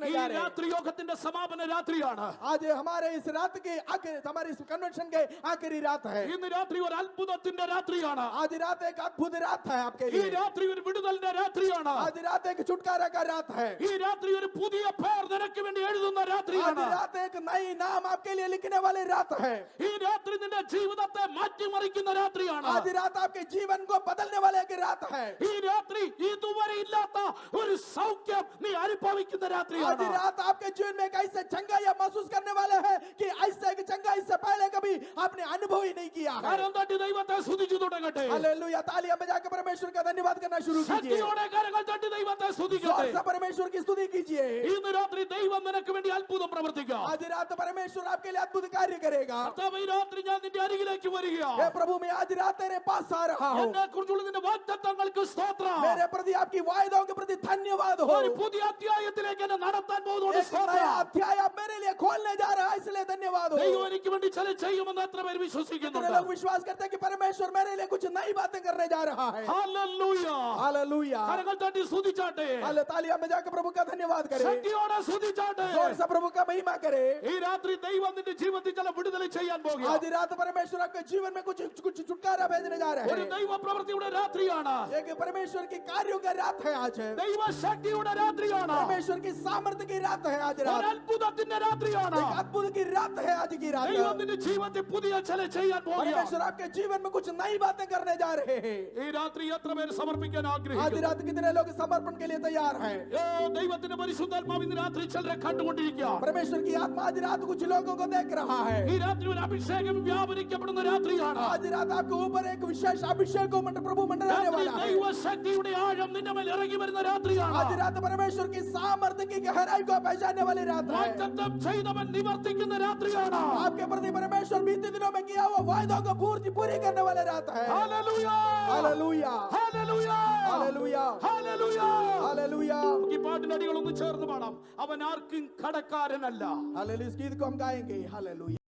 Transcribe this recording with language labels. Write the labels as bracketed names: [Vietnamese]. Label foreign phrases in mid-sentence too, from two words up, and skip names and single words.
[Malayalam] ഈ [Hindi] जा रहे हैं. [Malayalam] രാത്രി യോഗത്തിന്റെ സമാപന രാത്രിയാണ്. [Hindi] आज हमारे इस रात के आखिर, हमारे इस कन्वेंशन के आखिरी रात है. [Malayalam] ഇന്ന് രാത്രി ഒരു അത്ഭുതത്തിന്റെ രാത്രിയാണ്. [Hindi] आज रात एक अद्भुत रात है आपके [Malayalam] ഈ [Hindi] लिए. [Malayalam] രാത്രി ഒരു വിടുതലിന്റെ രാത്രിയാണ്. [Hindi] आज रात एक छुटकारा का रात है. [Malayalam] ഈ രാത്രി ഒരു പുതിയ പേർ നിനക്ക് വേണ്ടി എഴുതുന്ന [Hindi] आज [Malayalam] രാത്രിയാണ്. [Hindi] रात एक नई नाम आपके लिए लिखने वाली रात है. [Malayalam] ഈ രാത്രി നിന്റെ ജീവിതത്തെ മാറ്റിമറിക്കുന്ന രാത്രിയാണ്. [Hindi] आज रात आपके जीवन को बदलने वाले की रात है. [Malayalam] ഈ രാത്രി ഇതുവരെ ഇല്ലാത്ത ഒരു സൗഖ്യം നീ അനുഭവിക്കുന്ന [Hindi] आज [Malayalam] രാത്രിയാണ്. [Hindi] रात आपके जीवन में एक ऐसे चंगा या महसूस करने वाले हैं कि ऐसे एक चंगा इससे पहले कभी आपने अनुभव ही नहीं किया है. [Malayalam] കരം തട്ടി ദൈവത്തെ സ്തുതിച്ചു തുടങ്ങട്ടെ. [Hindi] हालेलुया, तालियां बजाकर परमेश्वर का धन्यवाद करना शुरू कीजिए. [Malayalam] ശക്തിയോടെ കരങ്ങൾ തട്ടി ദൈവത്തെ [Hindi] जोर [Malayalam] സ്തുതിക്കട്ടെ. [Hindi] से परमेश्वर की स्तुति कीजिए. [Malayalam] ഇന്ന് രാത്രി ദൈവം നിനക്ക് വേണ്ടി അത്ഭുതം പ്രവർത്തിക്കാം. [Hindi] आज रात परमेश्वर आपके लिए अद्भुत कार्य करेगा. [Malayalam] കർത്താവേ, ഈ രാത്രി ഞാൻ നിന്റെ അരികിലേക്ക് [Hindi] हे [Malayalam] വരികയാണ്. [Hindi] प्रभु, मैं आज रात तेरे पास आ रहा हूँ. [Malayalam] എന്നെ കുറിച്ചുള്ള നിന്റെ വാഗ്ദത്തങ്ങൾക്ക് സ്തോത്രം. [Hindi] मेरे प्रति आपकी वायदों के प्रति धन्यवाद हो. [Malayalam] ഒരു പുതിയ അധ്യായത്തിലേക്ക് എന്നെ നടത്താൻ പോകുന്നുണ്ട്. [Hindi] एक नया अध्याय आप मेरे लिए खोलने जा रहा है, इसलिए धन्यवाद हो. [Malayalam] ദൈവം എനിക്ക് വേണ്ടി ചില ചെയ്യുമെന്ന് എത്ര പേര് [Hindi] कितने [Malayalam] വിശ്വസിക്കുന്നുണ്ട്? [Hindi] लोग विश्वास करते हैं कि परमेश्वर मेरे लिए कुछ नई बातें करने जा रहा है. [Malayalam] ഹല്ലേലൂയ. [Hindi] हालेलुया. [Malayalam] കരങ്ങൾ തട്ടി സ്തുതിച്ചാട്ടെ. [Hindi] हाले तालियां बजाकर प्रभु का धन्यवाद करें. [Malayalam] ശക്തിയോടെ സ്തുതിച്ചാട്ടെ. [Hindi] जोर से प्रभु का महिमा करे. [Malayalam] ഈ രാത്രി ദൈവം നിന്റെ ജീവിതത്തിൽ ചില വിടുതൽ ചെയ്യാൻ [Hindi] आज [Malayalam] പോകുകയാണ്. [Hindi] रात परमेश्वर आपके जीवन में कुछ कुछ छुटकारा भेजने जा रहे [Malayalam] ഒരു [Hindi] हैं. [Malayalam] ദൈവ പ്രവൃത്തിയുടെ രാത്രിയാണ്. [Hindi] एक परमेश्वर की कार्यों का रात है आज. [Malayalam] ദൈവ ശക്തിയുടെ രാത്രിയാണ്. [Hindi] परमेश्वर की सामर्थ्य की रात है आज [Malayalam] ഒരു [Hindi] रात. [Malayalam] അത്ഭുതത്തിന്റെ രാത്രിയാണ്. [Hindi] एक अद्भुत की रात है आज की रात. [Malayalam] ദൈവം നിന്റെ ജീവിതത്തിൽ പുതിയ ചില ചെയ്യാൻ പോകുകയാണ്. [Hindi] परमेश्वर आपके जीवन में कुछ नई बातें करने जा रहे हैं. [Malayalam] ഈ രാത്രി എത്ര പേര് സമർപ്പിക്കാൻ [Hindi] आज [Malayalam] ആഗ്രഹിക്കുന്നു? [Hindi] रात कितने लोग समर्पण के लिए तैयार हैं? [Malayalam] ദൈവത്തിന്റെ പരിശുദ്ധാത്മാവ് ഇന്ന് രാത്രി ചിലരെ കണ്ടുകൊണ്ടിരിക്കുകയാണ്. [Hindi] परमेश्वर की आत्मा आज रात कुछ लोगों को देख रहा है. [Malayalam] ഈ രാത്രി ഒരു അഭിഷേകം വ്യാപരിക്കപ്പെടുന്ന രാത്രിയാണ്. [Hindi] आज रात आपके ऊपर एक विशेष अभिषेक को प्रभु मंडराने वाला है. [Malayalam] ദൈവ ശക്തിയുടെ ആഴം നിന്റെ മേൽ ഇറങ്ങി വരുന്ന രാത്രിയാണ്. [Hindi] आज रात परमेश्वर की सामर्थ्य की गहराई को पहचानने वाली रात है. [Malayalam] വാഗ്ദത്തം ചെയ്തവൻ നിവർത്തിക്കുന്ന രാത്രിയാണ്. [Hindi] आपके प्रति परमेश्वर बीते दिनों में किया हुआ वायदों को पूरी करने वाले रात है. [Malayalam] ഹല്ലേലൂയ. [Hindi] हालेलुया, [Malayalam] ഹല്ലേലൂയ. [Hindi] हालेलुया, [Malayalam] ഹല്ലേലൂയ. [Hindi] हालेलुया. [Malayalam] ഈ പാട്ടിന്റെ അടികളൊന്ന് ചേർന്ന് പാടാം. അവൻ ആർക്കും കടക്കാരനല്ല. [Hindi] हालेलुया. इस गीत को हम गाएंगे. हालेलुया.